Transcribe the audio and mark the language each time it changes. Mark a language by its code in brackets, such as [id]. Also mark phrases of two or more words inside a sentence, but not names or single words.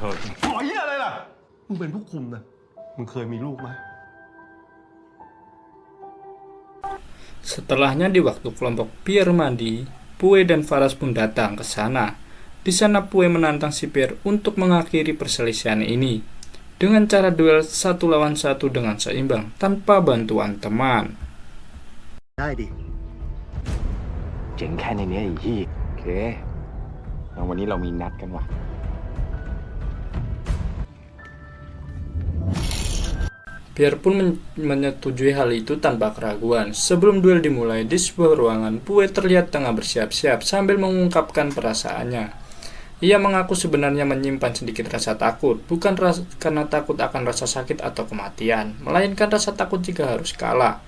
[id] Setelahnya di waktu kelompok Pierre mandi, Pue dan Faras pun datang ke sana. Di sana Pue menantang si Pierre untuk mengakhiri perselisihan ini dengan cara duel 1 lawan 1 dengan seimbang tanpa bantuan teman. [th] ได้ดิ เจ๋งแค่ในนี้ไอ้เหี้ยโอเคแล้ววันนี้เรามีนัดกันว่ะ [id] Pierre pun menyetujui hal itu tanpa keraguan. Sebelum duel dimulai, di sebuah ruangan, Pue terlihat tengah bersiap-siap sambil mengungkapkan perasaannya. Ia mengaku sebenarnya menyimpan sedikit rasa takut, bukan karena takut akan rasa sakit atau kematian, melainkan rasa takut jika harus kalah.